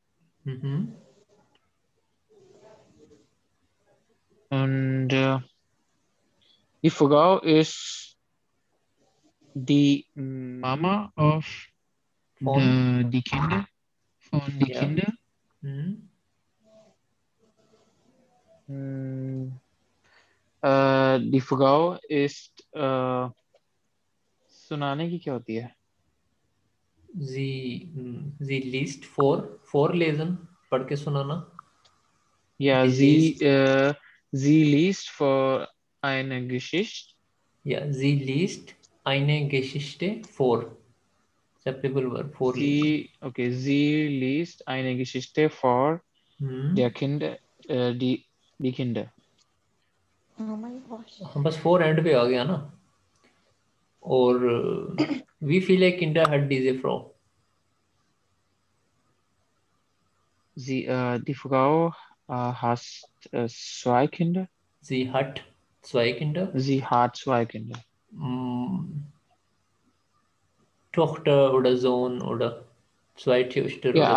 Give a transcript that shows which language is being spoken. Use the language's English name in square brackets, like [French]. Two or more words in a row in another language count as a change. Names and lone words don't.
[German] Und die Frau ist die Mama von die Kinder. Die Frau ist [Hindi] सुनाने की क्या होती है? [German] Sie liest vorlesen, [Hindi] पढ़ के सुनाना. [German] Ja, sie liest vor eine Geschichte. Ja, sie liest eine Geschichte vor. [English] Acceptable verb, vorlesen. [German] Sie liest eine Geschichte vor der Kinder, die Kinder. [English] Oh my gosh. [Hindi] हम बस फोर एंड पे आ गया ना. और [English] we feel like [Hindi] Kinder had [German] diese Frau. Die Frau hat zwei Kinder. Sie hat zwei Kinder. Sie hat zwei Kinder. Tochter oder Sohn oder zwei Töchter oder